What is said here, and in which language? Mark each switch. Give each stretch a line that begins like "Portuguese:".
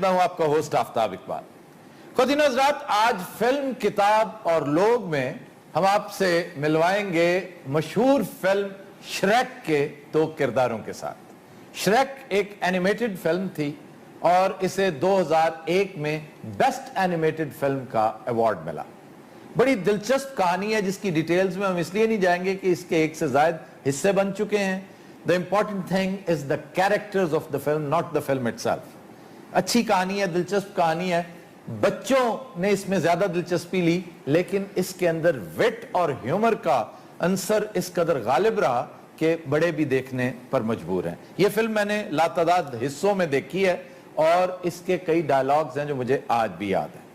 Urdu: میں ہوں آپ کا ہوسٹ آفتاب اقبال. خواتین و حضرات, آج فلم, کتاب اور لوگ میں ہم آپ سے ملوائیں گے مشہور فلم شریک کے دو کرداروں کے ساتھ. شریک ایک اینیمیٹڈ فلم تھی اور اسے 2001 میں بیسٹ اینیمیٹڈ فلم کا ایوارڈ ملا. بڑی دلچسپ کہانی ہے جس کی ڈیٹیلز میں ہم اس لیے نہیں جائیں گے کہ اس کے ایک سے زائد حصے بن چکے ہیں.
English: The important thing is the characters of the film, not the film itself.
Urdu: اچھی کہانی ہے, دلچسپ کہانی ہے. بچوں نے اس میں زیادہ دلچسپی لی, لیکن اس کے اندر وٹ اور ہیومر کا عنصر اس قدر غالب رہا کہ بڑے بھی دیکھنے پر مجبور ہیں. یہ فلم میں نے لاتعداد حصوں میں دیکھی ہے اور اس کے کئی ڈائلاگز ہیں جو مجھے آج بھی یاد ہیں.